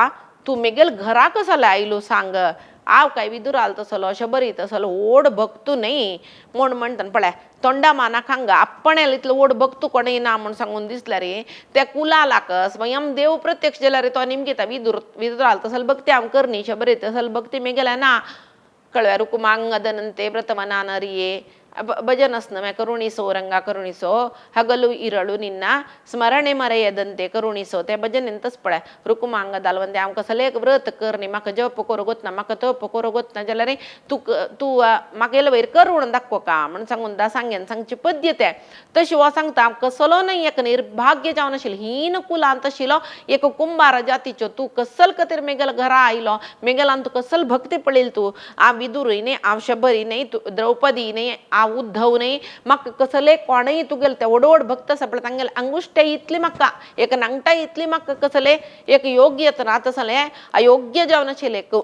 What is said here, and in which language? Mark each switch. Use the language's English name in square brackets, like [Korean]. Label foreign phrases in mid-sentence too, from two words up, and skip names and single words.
[Konkani] तू मेगेल घरा कसले आयलो सांग हांव काय विदुराल तसलो शबरी तसलो ओढ भक्तू नाही म्हण म्हणटन पळय तोंडा मानाक हांगा आपणेल इतलो ओढ भक्तू कोणेय ना म्हण सांगून दिसल्या रे त्या कुलालाक स्वयं देव प्रत्यक्ष जाल्यार रे तो निमगिता विदुराल तसल भक्ती हांव करनी शबरी तसल भक्ती मेगेल्या ना कळव्या [Kannada] ರುಕುಮಾಂಗದನಂತೆ ವ್ರತಮನ ನರಿಯೆ ಭಜನಸ್ನಮೆ ಕರುಣಿಸೋ ರಂಗ ಕರುಣಿಸೋ ಹಗಲು ಇರಳು ನಿನ್ನ ಸ್ಮರಣೆ ಮರೆಯದಂತೆ ಕರುಣಿಸೋ [Konkani] ते भजन इंतच पळय रुकुमांग दालवंदे आमकां सलेक व्रत कर न्ही म्हाका जप करूं गोतना म्हाका तप करूं गोतना जाल्यार तूं म्हाका येले वयर करूण दाखोव का म्हण सांगून सांगेन सांगची पद्दत आहे तशी हो सांगता कसलो न्ही एक निर्भाग्य जावन आशिल्लो हीन कुलांत आशिल्लो एक कुंभार जातीचो तूं कसल खातीर मेगेल घरा आयलो मेगेलान तूं कसल भक्ती पळयली तूं हांव विदुरूय न्ही हांव शबरी न्ही द्रौपदी न्ही हांव उद्धव नाही म्हाका कसले कोणय तुगेल ते ओडोड भक्त सपळ तांगेल अंगुष्टे इतली म्हाका एक नांगटा इतली म्हाका कसले एक योग्यत ना तसले अयोग्य जावन आशिल्ले